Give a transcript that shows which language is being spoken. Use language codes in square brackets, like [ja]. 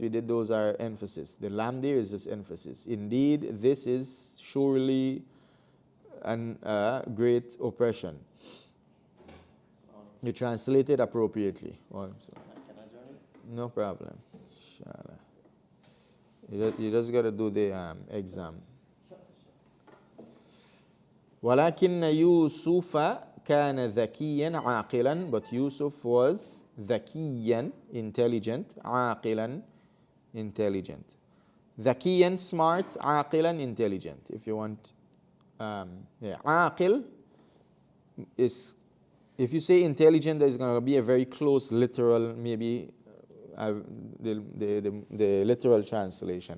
[en] We did those are emphasis. The lam there is this emphasis. Indeed, this is surely a great oppression. You translate it appropriately. Oh, no problem. You just got to do the exam. [ar] ولكن يوسف كان ذكيا عاقلا, [en] but Yusuf was [ar] ذكيا, [en] intelligent, [ar] عاقلا, intelligent. ذكيا, [en] smart, [ar] عاقلا, [en] intelligent. If you want, [ar] عاقل [en] is, if you say intelligent, there's going to be a very close literal, maybe the literal translation.